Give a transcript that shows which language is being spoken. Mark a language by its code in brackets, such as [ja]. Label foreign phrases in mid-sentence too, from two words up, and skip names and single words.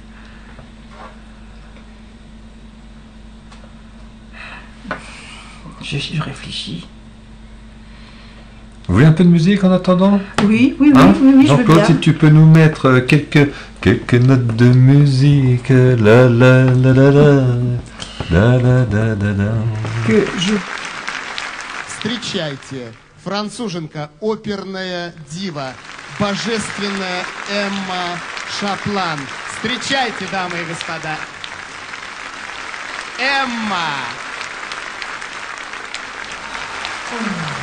[fr] Je réfléchis. Vous voulez un peu de musique en attendant? Oui, oui, Hein? je veux Jean-Claude, bien. si tu peux nous mettre quelques notes de musique. La la la la la. La la la la la. Que je... [ru] Встречайте, француженка, оперная дива, божественная Эмма Шаплан. Встречайте, дамы и господа. Эмма!